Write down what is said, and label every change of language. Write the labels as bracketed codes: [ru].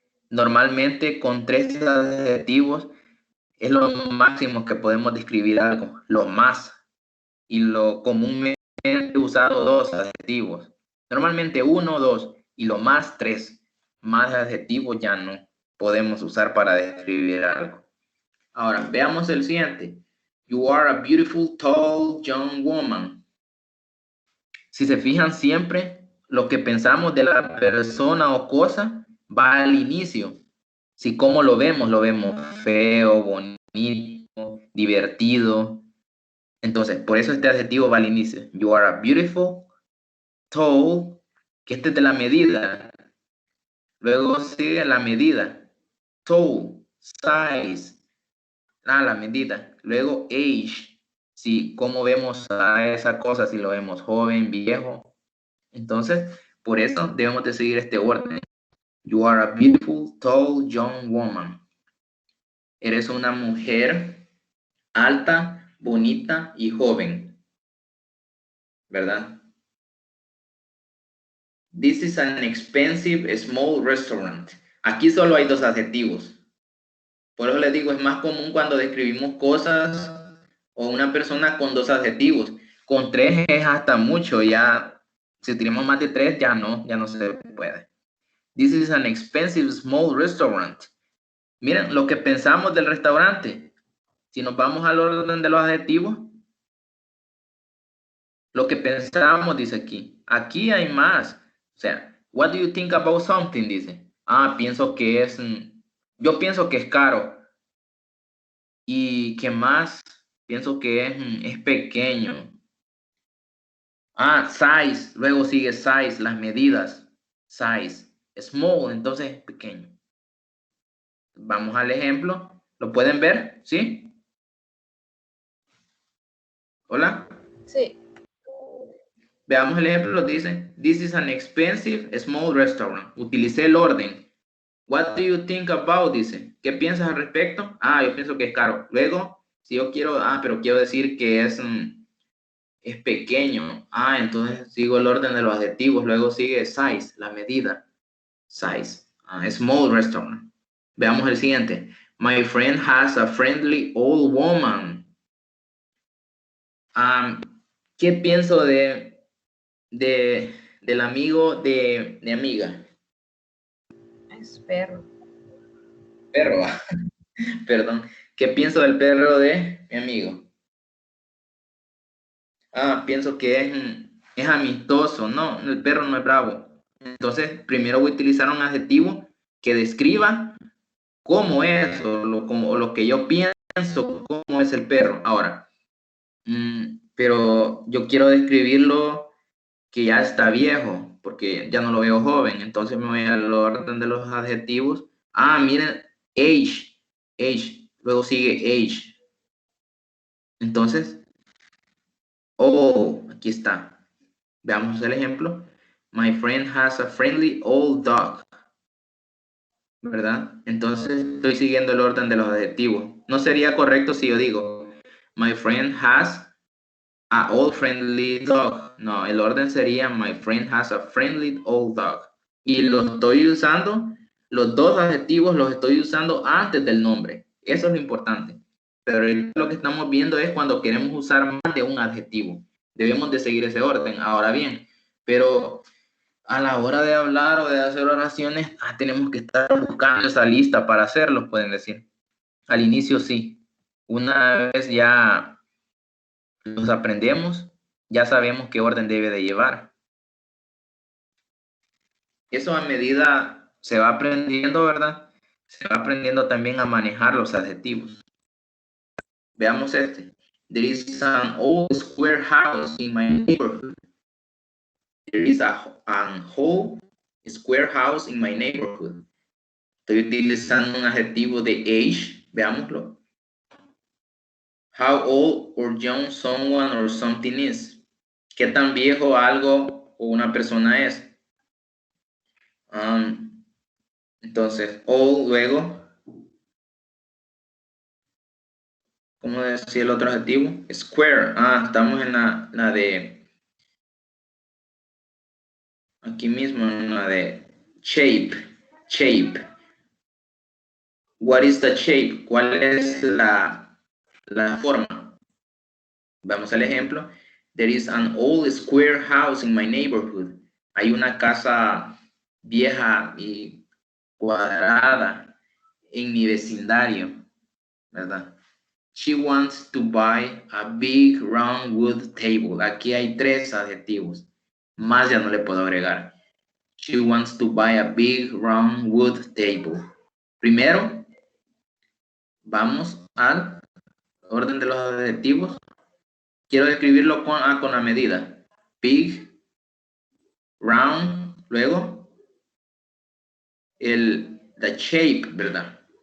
[es] Normalmente con 3 adjetivos es lo máximo que podemos describir algo. Lo más. Y lo comúnmente usado 2 adjetivos. Normalmente 1 o 2 y lo más 3. Más adjetivos ya no podemos usar para describir algo. Ahora, veamos el siguiente. [en] You are a beautiful, tall, young woman. [es] Si se fijan siempre, lo que pensamos de la persona o cosa va al inicio. Si cómo lo vemos feo, bonito, divertido. Entonces, por eso este adjetivo va al inicio. [en] You are a beautiful, tall, [es] que este es de la medida. Luego sigue la medida. Tall, size, la medida. Luego age, si cómo vemos a esa cosa, si lo vemos joven, viejo. Entonces, por eso debemos de seguir este orden. [en] You are a beautiful, tall, young woman. [es] Eres una mujer alta, bonita y joven. ¿Verdad? [en] This is an expensive, small restaurant. [es] Aquí solo hay 2 adjetivos. Por eso les digo, es más común cuando describimos cosas o una persona con 2 adjetivos. Con 3 es hasta mucho, ya si tenemos más de 3 ya no se puede. [en] This is an expensive small restaurant. [es] Miren lo que pensamos del restaurante. Si nos vamos al orden de los adjetivos, lo que pensamos dice aquí. Aquí hay más. O sea, [en] what do you think about something? [es] Dice. Pienso que es, yo pienso que es caro. ¿Y qué más? Pienso que es pequeño. Size. Luego sigue size, las medidas. Size. Small, entonces pequeño. Vamos al ejemplo. ¿Lo pueden ver? ¿Sí? ¿Hola? Sí. Veamos el ejemplo. Dice, [en] this is an expensive small restaurant. [es] Utilicé el orden. [en] What do you think about? [es] Dice. ¿Qué piensas al respecto? Ah, yo pienso que es caro. Luego, si yo quiero, pero quiero decir que es pequeño. Ah, entonces sigo el orden de los adjetivos. Luego sigue size, la medida. Size. [en] Small restaurant. [es] Veamos el siguiente. [en] My friend has a friendly old woman. [es] ¿Qué pienso del amigo de amiga? Es perro. Perro. Perdón. ¿Qué pienso del perro de mi amigo? Pienso que es amistoso. No, el perro no es bravo. Entonces, primero voy a utilizar un adjetivo que describa cómo es o lo que yo pienso, cómo es el perro. Ahora, pero yo quiero describirlo que ya está viejo, porque ya no lo veo joven. Entonces me voy al orden de los adjetivos. Miren, age. Luego sigue age. Entonces, aquí está. Veamos el ejemplo. [en] My friend has a friendly old dog. [es] ¿Verdad? Entonces estoy siguiendo el orden de los adjetivos. No sería correcto si yo digo, [en] my friend has a old friendly dog. [es] No, el orden sería, [en] my friend has a friendly old dog. [es] Y lo estoy usando, los dos adjetivos los estoy usando antes del nombre. Eso es lo importante. Pero lo que estamos viendo es cuando queremos usar más de un adjetivo. Debemos de seguir ese orden. Ahora bien, pero a la hora de hablar o de hacer oraciones, tenemos que estar buscando esa lista para hacerlo, pueden decir. Al inicio sí. Una vez ya los aprendemos, ya sabemos qué orden debe de llevar. Eso a medida se va aprendiendo, ¿verdad? Se va aprendiendo también a manejar los adjetivos. Veamos este. [en] There is an old square house in my neighborhood. There is an old square house in my neighborhood. [es] Estoy utilizando un adjetivo de age. Veámoslo. [en] How old or young someone or something is. [es] ¿Qué tan viejo algo o una persona es? Entonces, old, luego, ¿cómo decía el otro adjetivo? Square. Estamos en la de, aquí mismo, en la de shape. [en] Shape. What is the shape? [es] ¿Cuál es la forma? Vamos al ejemplo. There is an old square house in my neighborhood. Hay una casa vieja y cuadrada en mi vecindario, ¿verdad? [en] She wants to buy a big round wood table. [es] Aquí hay 3 adjetivos. Más ya no le puedo agregar. [en] She wants to buy a big round wood table. [es] Primero, vamos al orden de los adjetivos. Quiero describirlo con la medida. Big, round, luego [en] the shape, [es] ¿verdad?